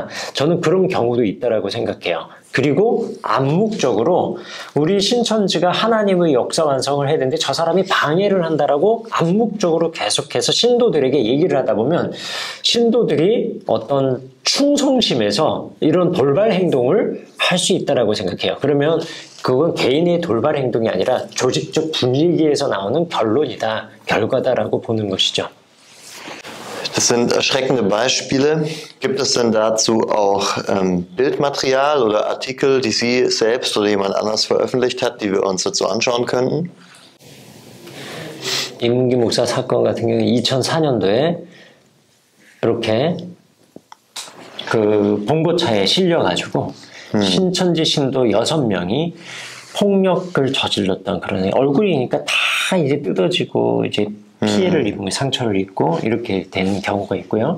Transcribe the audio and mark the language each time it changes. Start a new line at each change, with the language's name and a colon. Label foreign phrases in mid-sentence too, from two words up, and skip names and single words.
Korean: 저는 그런 경우도 있다라고 생각해요. 그리고 암묵적으로 우리 신천지가 하나님의 역사 완성을 해야 되는데 저 사람이 방해를 한다라고 암묵적으로 계속해서 신도들에게 얘기를 하다 보면 신도들이 어떤 충성심에서 이런 돌발 행동을 할 수 있다라고 생각해요. 그러면 그건 개인의 돌발 행동이 아니라 조직적 분위기에서 나오는 결론이다, 결과다라고 보는 것이죠.
German: Das sind erschreckende Beispiele. Gibt es denn dazu auch Bildmaterial oder Artikel, die Sie selbst oder jemand anders veröffentlicht hat, die wir uns dazu anschauen könnten?
Korean: 이문기 목사 사건 같은 경우는 2004년도에 이렇게 그 봉고차에 실려가지고 신천지 신도 6명이 폭력을 저질렀던 그런 얼굴이니까 다 이제 뜯어지고 이제 피해를 입은 상처를 입고 이렇게 된 경우가 있고요.